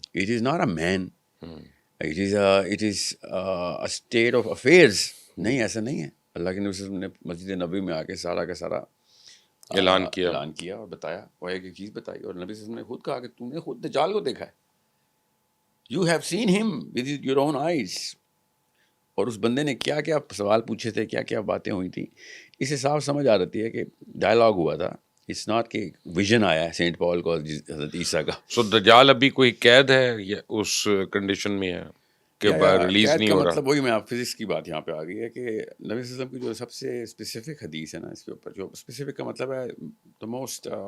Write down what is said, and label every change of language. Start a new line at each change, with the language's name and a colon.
English: It is not a man, it is a state of affairs. نہیں, ایسا نہیں ہے.
Urdu: اللہ کے نبی صلی اللہ علیہ وسلم نے مسجد نبوی میں آ کے سارا کا سارا اعلان کیا اور بتایا, اور ایک چیز بتائی, اور نبی صلی اللہ علیہ وسلم نے خود کہا کہ تم نے خود دجال کو دیکھا ہے.
English: You have seen him with your own eyes.
Urdu: اور اس بندے نے کیا کیا سوال پوچھے تھے, کیا کیا باتیں ہوئی تھیں, اس سے صاف سمجھ آ رہتی ہے کہ ڈائلاگ ہوا تھا. اٹس ناٹ کہ ویژن آیا ہے سینٹ پال کو حضرت عیسیٰ کا. سو دجال ابھی کوئی قید ہے یا اس کنڈیشن میں ہے کہ ریلیز نہیں ہو رہا؟ مطلب وہی میں آپ فزکس کی بات یہاں پہ آ گئی ہے کہ نبی صلی اللہ علیہ وسلم کی جو سب سے اسپیسیفک حدیث ہے نا اس کے اوپر, جو اسپیسیفک کا مطلب ہے دا موسٹ